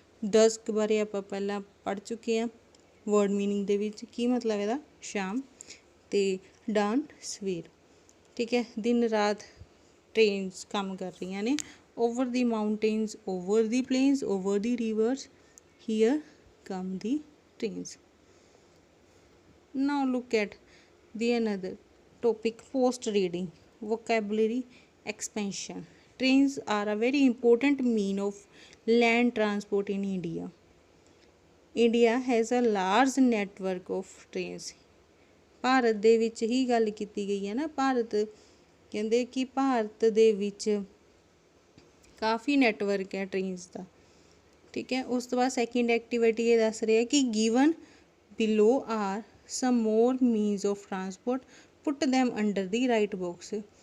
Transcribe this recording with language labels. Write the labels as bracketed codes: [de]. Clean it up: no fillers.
[pa] ਡਸਕ ਬਾਰੇ ਆਪਾਂ ਪਹਿਲਾਂ ਪੜ੍ਹ ਚੁੱਕੇ ਹਾਂ ਵਰਡ ਮੀਨਿੰਗ ਦੇ ਵਿੱਚ, ਕੀ ਮਤਲਬ ਇਹਦਾ? ਸ਼ਾਮ। ਅਤੇ ਡਾਨ ਸਵੇਰ। ਠੀਕ ਹੈ, ਦਿਨ ਰਾਤ ਟ੍ਰੇਨਸ ਕੰਮ ਕਰ ਰਹੀਆਂ ਨੇ। [en] Over the mountains, over the plains, over the rivers, here come the trains. Now look at the another topic, post reading, vocabulary expansion. Trains are a very important mean of land transport in India. India has a large network of trains. [pa] Bharat ਦੇ ਵਿੱਚ ਹੀ ਗੱਲ ਕੀਤੀ ਗਈ ਹੈ ਨਾ, ਭਾਰਤ ਕਹਿੰਦੇ ਕਿ ਭਾਰਤ ਦੇ ਵਿੱਚ ਕਾਫੀ ਨੈਟਵਰਕ ਹੈ ਟ੍ਰੇਨਸ ਦਾ। ਠੀਕ ਹੈ, ਉਸ ਤੋਂ ਬਾਅਦ ਸੈਕਿੰਡ ਐਕਟੀਵਿਟੀ ਇਹ ਦੱਸ ਰਿਹਾ ਕਿ [en] Given below are some more means of transport, put them under the right box.